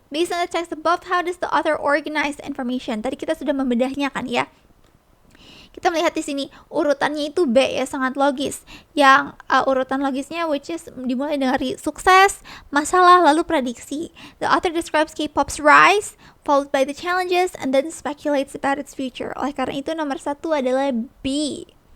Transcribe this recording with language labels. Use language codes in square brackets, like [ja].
[en] Based on the text above, how does the author organize the information? [id] Tadi kita sudah membedahnya kan ya. Kita melihat di sini urutannya itu B ya, sangat logis. Yang urutan logisnya [en] which is [id] dimulai dari sukses, masalah, lalu prediksi. [en] The author describes K-pop's rise, followed by the challenges, and then speculates about its future. [id] Oleh karena itu nomor 1 adalah B.